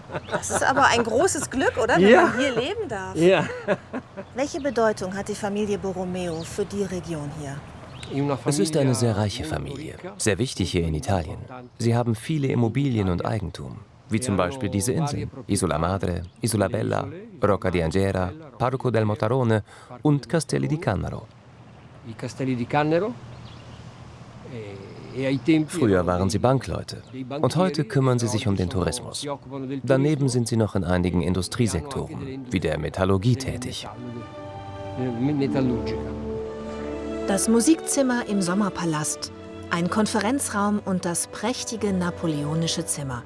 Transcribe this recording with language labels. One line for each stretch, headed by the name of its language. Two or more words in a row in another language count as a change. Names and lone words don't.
German: Das ist aber ein großes Glück, oder? Wenn Ja. man hier leben darf. Ja. Welche Bedeutung hat die Familie Borromeo für die Region hier? Es ist eine sehr reiche Familie, sehr wichtig hier in Italien. Sie haben viele Immobilien und Eigentum, wie zum Beispiel diese Inseln, Isola Madre, Isola Bella, Rocca di Angera, Parco del Motarone und Castelli di Cannaro. I Castelli di Cannaro. Früher waren sie Bankleute und heute kümmern sie sich um den Tourismus. Daneben sind sie noch in einigen Industriesektoren, wie der Metallurgie tätig. Das Musikzimmer im Sommerpalast, ein Konferenzraum und das prächtige napoleonische Zimmer.